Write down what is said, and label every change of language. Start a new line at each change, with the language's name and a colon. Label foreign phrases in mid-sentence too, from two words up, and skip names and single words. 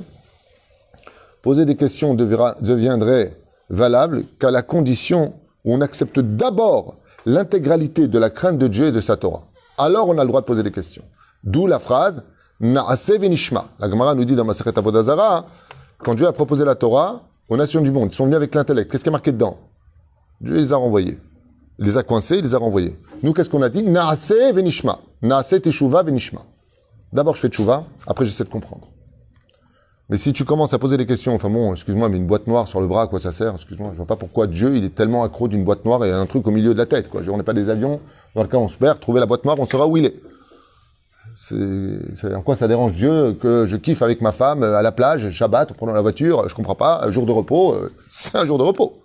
French: Poser des questions deviendrait valable qu'à la condition où on accepte d'abord l'intégralité de la crainte de Dieu et de sa Torah. Alors on a le droit de poser des questions. D'où la phrase
Hebrew: נעשה ונשמע.
French: La Gemara nous dit dans Masechet Avodah Zarah, quand Dieu a proposé la Torah aux nations du monde, ils sont venus avec l'intellect. Qu'est-ce qui est marqué dedans? Dieu les a renvoyés. Il les a coincés, il les a renvoyés. Nous, qu'est-ce qu'on a dit?
Hebrew: נעשה ונשמע. נעשה תשובה ונשמע.
French: D'abord, je fais teshuva, après j'essaie de comprendre. Mais si tu commences à poser des questions, enfin bon, excuse-moi, mais une boîte noire sur le bras, à quoi ça sert? Excuse-moi, je vois pas pourquoi Dieu, il est tellement accro d'une boîte noire et un truc au milieu de la tête, quoi. On n'est pas des avions, dans le cas où on se perd, trouver la boîte noire, on saura où il est. En quoi ça dérange Dieu que je kiffe avec ma femme à la plage, Shabbat, en prenant la voiture, je comprends pas, un jour de repos, c'est un jour de repos.